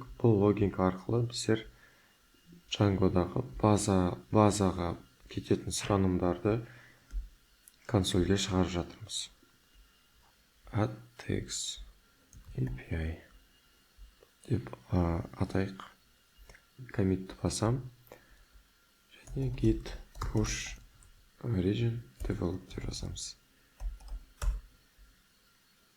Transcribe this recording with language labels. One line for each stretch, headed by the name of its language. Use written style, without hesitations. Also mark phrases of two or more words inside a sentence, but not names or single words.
Kazakh: Бұл логинг арқылы біздер Django-дағы базаға кететін сұранымдарды консольге шығарып жатырмыз.
English: Add tags API
Kazakh: деп атайық. Commit басам. Және
English: git push origin develop
Kazakh: деп жазамыз.